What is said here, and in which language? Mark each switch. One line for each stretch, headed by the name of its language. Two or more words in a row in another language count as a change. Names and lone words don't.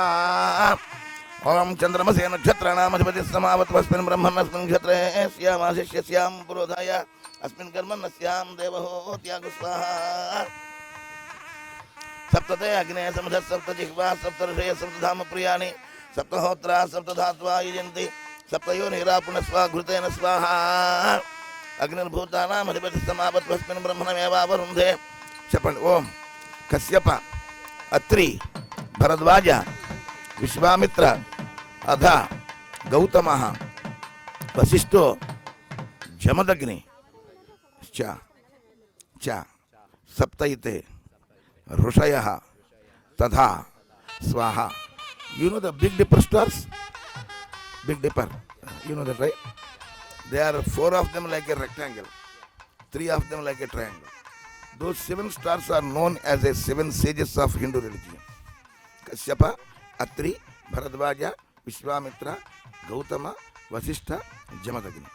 Sanskrit: ओम चंद्रमसे नक्षत्राणाम् अधिपतिः समावत्वस्मिन् ब्रह्मण्यस्मिन् क्षत्रे स्यामाशिष्यस्यां पुरोधाय अस्मिन् कर्मण्यस्यां देवहूत्यागु स्वाहा. सप्तते अग्ने समधः सप्तजिह्वा सप्तऋषयः सप्तधाम प्रियाणि सप्तहोत्रा सप्तधात्वा यजन्ति सप्तयोनिः पुनः स्वाघृतेन स्वाहा. अग्निर्भूतानाम् अधिपतिः समावत्वस्मिन् ब्रह्मणमेवावरुन्धे.
Telugu: చెప్పండి.
Sanskrit: ఓం కశ్యప అత్రి భరద్వాజ విశ్వామిత్ర అధ గౌతమ వశిష్ఠో జమదగ్ని చ సప్తైతే ఋషయః తథా స్వాహా.
English: you know the Big Dipper stars? Big Dipper, you know that right? There are 4 of them like a rectangle, 3 of them like a triangle. Those 7 stars are known as the 7 sages of Hindu religion. Kashyapa, Atri, Bharadvaja, Vishwamitra, Gautama, Vasishtha, Jamadagni.